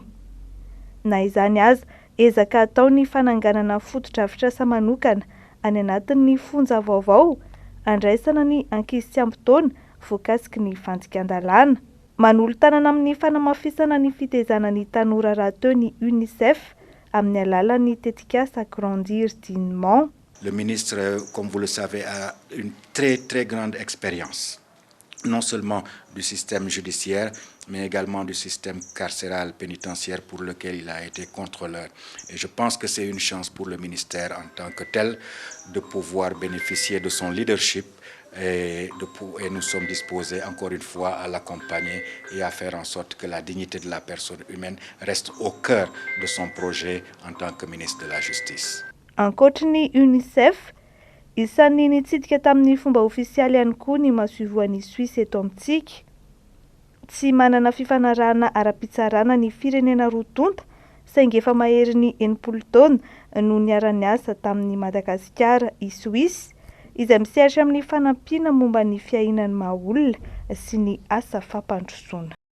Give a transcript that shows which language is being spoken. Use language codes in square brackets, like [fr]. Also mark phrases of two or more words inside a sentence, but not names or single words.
[mg] Na izany aza ezaka atao ny fananganana foto-drafitr'asa manokana any anatin'ny fonja vaovao andraisana ny ankizy tsy ampy taona voakasiky ny fanjikan-dalàna. Manolo tanana amin'ny fanamafisana ny fitaizana ny tanora raha teo ny UNICEF amin'ny alalan'ny tetikasa [fr] grandir dignement. Le ministre, comme vous le savez, a une très grande expérience, non seulement du système judiciaire, mais également du système carcéral pénitentiaire pour lequel il a été contrôleur. Et je pense que c'est une chance pour le ministère en tant que tel de pouvoir bénéficier de son leadership et nous sommes disposés encore une fois à l'accompagner et à faire en sorte que la dignité de la personne humaine reste au cœur de son projet en tant que ministre de la Justice. [mg] Ankoatra ny UNICEF, Isan'ny nitsidika tamin'ny fomba ofisialy ihany koa ny mahasovoan'ny Suisse eto amintsika. Tsy manana fifanarahana ara-pitsarana ny firenena roa tonta saingy efa mahery ny 80 taona no niara niasa tamin'ny Madagasikara i Suisse, izay misehatra amin'ny fanampiana momba ny fiainan'ny maha-olona sy ny asa fampandrosoana.